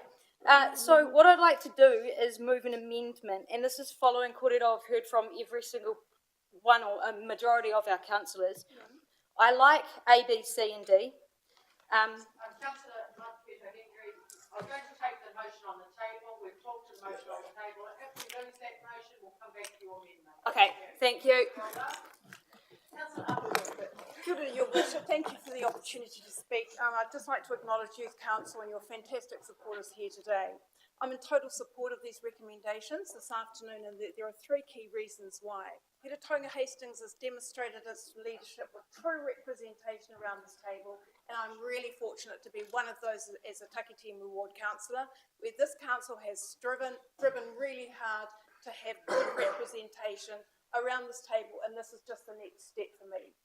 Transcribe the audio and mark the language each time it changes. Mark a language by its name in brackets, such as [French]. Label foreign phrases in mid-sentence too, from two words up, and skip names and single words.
[English] So what I'd like to do is move an amendment, and this is following kōrero I've heard from every single one or a majority of our councillors. I like A, B, C and D. Councillor Peter Henry, I'm going to take the motion on the table. We've talked to the motion on the table. If we lose that motion, we'll come back to your amendment. Okay, thank you. Councillor Upperwood. [Māori] Kia ora, [English] Your Worship. Thank you for the opportunity to speak. I'd just like to acknowledge Youth Council and your fantastic supporters here today. I'm in total support of these recommendations this afternoon, and there are three key reasons why. Peter Tonga Hastings has demonstrated its leadership with true representation around this table, and I'm really fortunate to be one of those as a Takitimu Ward councillor, where this council has striven really hard to have good representation around this table, and this is just the next step for me.